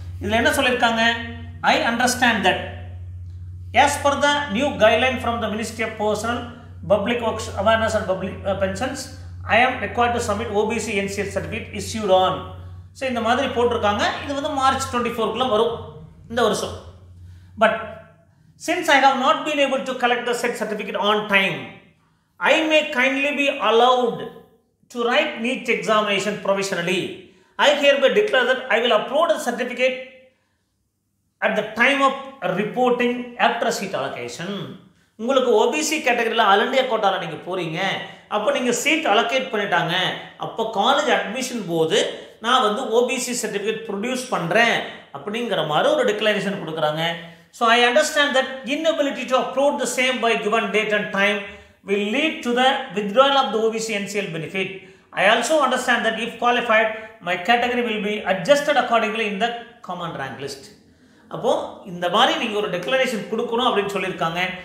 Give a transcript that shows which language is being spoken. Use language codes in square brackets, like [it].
[ta] இதில் என்ன சொல்லியிருக்காங்க? [en] I understand that as per the new guideline from the Ministry of Personal Public Works Awareness and Public Pensions, I am required to submit OBC NCL certificate issued on. [ta] So இந்த மாதிரி போட்டிருக்காங்க. இது வந்து March 24க்குள்ள வரும் இந்த வருஷம். But [en] since I have not been able to collect the said certificate on time, I may kindly be allowed to write NEET examination provisionally. I hereby declare that I will upload the certificate at the time of reporting after seat allocation. [ta] உங்களுக்கு OBC கேட்டகரியில் all India கோட்டாவில் நீங்கள் போகிறீங்க, அப்போ நீங்கள் seat allocate பண்ணிட்டாங்க, அப்போ college admission போது நான் வந்து ஓபிசி சர்டிஃபிகேட் ப்ரொடியூஸ் பண்ணுறேன் அப்படிங்கிற மாதிரி ஒரு டிக்ளரேஷன் கொடுக்குறாங்க. [en] So I understand that inability to upload the same by given date and time will lead to the withdrawal of the OBC NCL benefit. I also understand that if qualified, my category will be adjusted accordingly in the common rank list. [ta] அப்போது இந்த மாதிரி நீங்கள் ஒரு declaration கொடுக்கணும் அப்படின்னு சொல்லியிருக்காங்க.